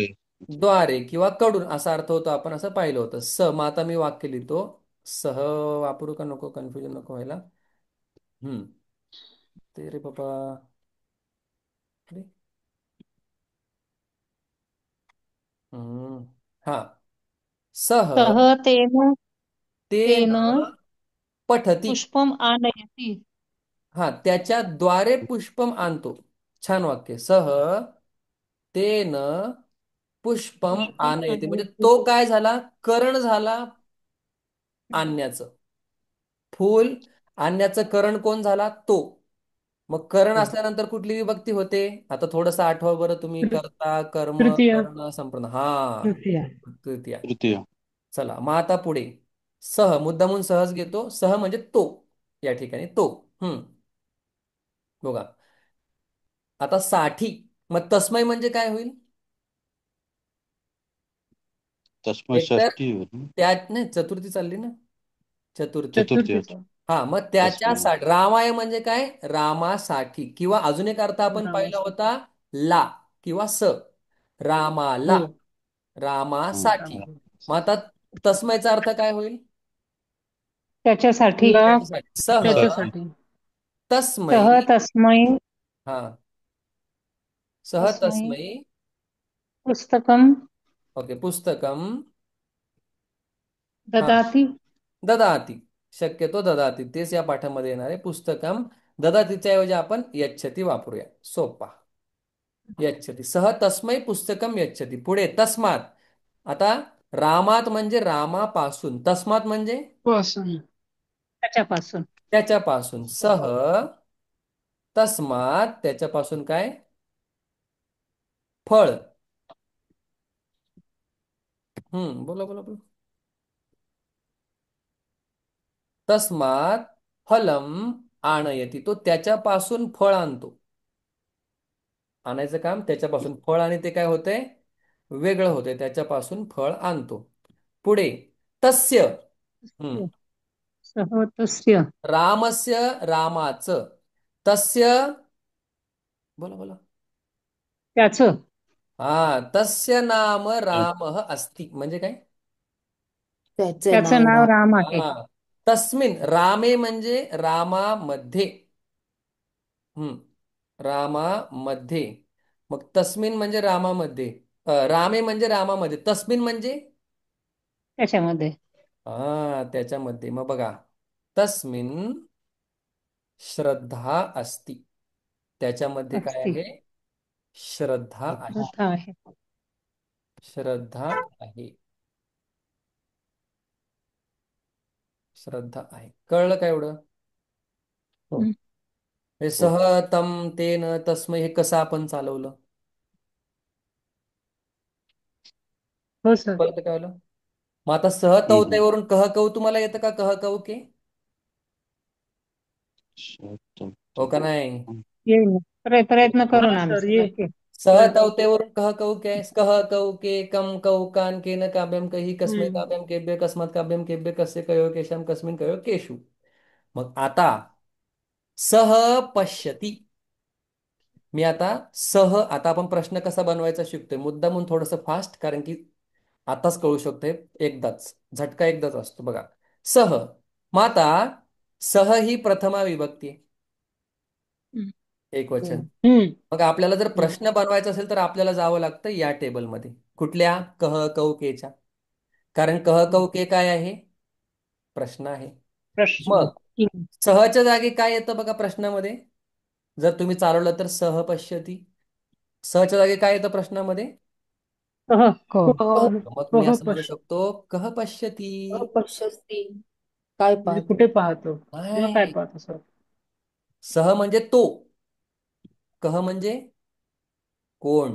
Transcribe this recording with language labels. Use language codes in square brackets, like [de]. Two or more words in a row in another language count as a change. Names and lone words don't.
[mr] द्वारे किंवा कडून असा अर्थ होतो. आपण असं पाहिलं होतं. मग आता मी वाक्य लिहितो. सह वापरू का नको? कन्फ्युजन नको व्हायला. हम्म. ते रे बाबा. अरे. हम्म. हा. सह [sa] सह तेन तेन पठती. पुष्पम आनयति [mr] हा त्याच्याद्वारे पुष्पम आणतो. छान वाक्य. [sa] सह तेन पुष्पम पुष्पम [mr] आणयते म्हणजे आनयति तो काय झाला? करण झाला आणण्याचं. फूल आणण्याचं करण कोण झाला? तो. मग करण हो. असल्यानंतर कुठली विभक्ती होते? आता थोडंसं आठवा बरं तुम्ही. तृ- कर्ता कर्म तृतीय कर्ण संपूर्ण. हा. तृतीय तृतीया. तृतीय चला मग आता पुढे. सह मुद्दामून सहज घेतो. सह म्हणजे तो. या ठिकाणी तो. हम्म. बघा. आता साठी. मग तस्मै म्हणजे काय होईल? तस्मै एकतर षष्ठी होती त्यात नाही चतुर्थी चालली ना. चतुर्थी. चतुर्थी चतुर्थीचा हा मग तस्मै त्याच्यासाठी रामाय म्हणजे काय? रामासाठी किंवा अजून एक अर्थ आपण पाहिला रामासाठी होता. ला किंवा स. रामाला. हो हं. रामासाठी. रामाला. मग आता तस्मैचा अर्थ काय होईल? त्याच्यासाठी ला त्याच्यासाठी. सह त्यासाठी त्याच्यासाठी तस्मै. [sa] सह तस्मै [mr] हा. सह तस्मै तस्मै. पुस्तकं ओके पुस्तकम. हा. ददाति ददाती. शक्यतो ददाती तेच या पाठामध्ये येणार आहे. पुस्तकम ददातीच्या ऐवजी आपण यच्छती वापरूया. सोपा. यच्छती. [sa] सह तस्मै पुस्तकम यच्छती. [mr] पुढे तस्मात. आता रामात म्हणजे रामापासून. तस्मात म्हणजे पासून त्याच्यापासून त्याच्यापासून. [sa] सह तस्मात [mr] त्याच्यापासून काय फळ. बोला बोला बोला. [sa] तस्मात फलम आणयती, [mr] तो त्याच्यापासून फळ आणतो. आणायचं काम त्याच्यापासून फळ, आणि ते काय होतंय वेगळं होतंय, त्याच्यापासून फळ आणतो. पुढे तस्य. हम्म [sa] सह तस्य. [mr] रामस्य, रामाचं. तस्य, बोला बोला. त्याचं. [sa] तस्य नाम रामः अस्ति, [mr] म्हणजे काय? त्याचे त्याचं नाव नाव राम. राम आहे. हा तस्मिन रामे म्हणजे रामामध्ये. रामामध्ये. मग तस्मिन म्हणजे रामामध्ये. रामे म्हणजे रामामध्ये, तस्मिन म्हणजे त्याच्यामध्ये त्याच्यामध्ये. मग बघा, [sa] तस्मिन श्रद्धा अस्ति, [mr] त्याच्यामध्ये काय असती. आहे? श्रद्धा आहे. श्रद्धा आहे. श्रद्धा आहे. श्रद्धा आहे. कळलं का एवढं? हं. हे [sa] सह, तम, तेन, तस्मै [mr] हे कसं आपण चालवलं? हो सर. कळतं का एवढं? मग आता सह तवतेवरून [sa] कह कऊ [mr] तुम्हाला येतं का? [sa] कह कऊ के? [mr] हो का नाही? येईल. प्रयत्न करू हा ना आम्ही सर, सर, ये नक्की. सह प्रयत्न. [sa] तवतेवरून कह कऊ के, कह कऊ के, कम कऊ कान, केन काव्यम कही, कस्मै हम्म. काव्यम केभ्य, कस्मात् काव्यम केभ्य, कस्य कयो केशम, कस्मिन कयो केशु. [mr] मग आता [sa] सह पश्यती. [mr] मी आता आता आपण प्रश्न कसा बनवायचा शिकतोय, मुद्दा म्हणून थोडंसं फास्ट, कारण की आताच कळू शकतोय एकदाच, झटका एकदाच असतो बघा. सह. मग आता सह ही प्रथमा विभक्ती आहे, हं. एक वचन. हम्म. मग आपल्याला जर हम्म. प्रश्न बनवायचा असेल तर आपल्याला जावं लागतं या टेबलमध्ये. कुठल्या? कह कऊ केच्या. कारण कह कऊ के काय आहे? प्रश्न आहे. प्रश्न. मग सहच्या जागी काय येतं बघा प्रश्नामध्ये? जर तुम्ही चालवलं तर [sa] सह पश्यती. [mr] सहच्या जागी काय येतं प्रश्नामध्ये? सह. मग मी असं म्हणू पश्य. शकतो, [sa] कह पश्यती. [mr] अपश्यस्ती. काय म्हणजे पाहतो? कुठे पाहतो किंवा काय नाही, पाहतो सर? सह म्हणजे तो. कह म्हणजे कोण?